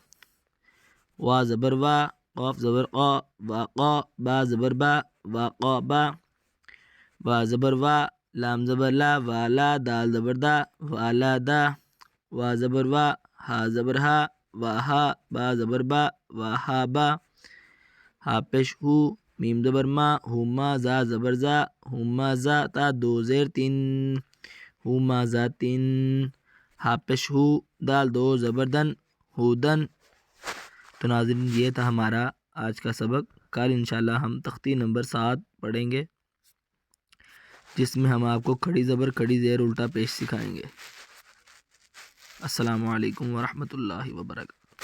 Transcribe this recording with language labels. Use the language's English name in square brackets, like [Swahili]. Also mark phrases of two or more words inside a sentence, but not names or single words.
[Urdu] وا زبر وا قاف زبر قا واقا با زبر با واقا با وا زبر وا لام زبر لا والا دال زبر دا والا دا وا زبر وا ہا زبر ہا واہا با زبر با واہا با ہا پیش ہو میم زبر ما ہوما زا زبر زا ہوما زا تا دو زیر تین ہوما زا تین ہا پیش ہو دال دو زبر دن ہودن۔ تو ناظرین یہ تھا ہمارا آج کا سبق۔ کل انشاءاللہ ہم تختی نمبر 7 پڑھیں گے جس میں ہم آپ کو کھڑی زبر کھڑی زیر الٹا پیش سکھائیں گے۔ [Arabic] السلام علیکم ورحمۃ اللہ وبرکاتہ۔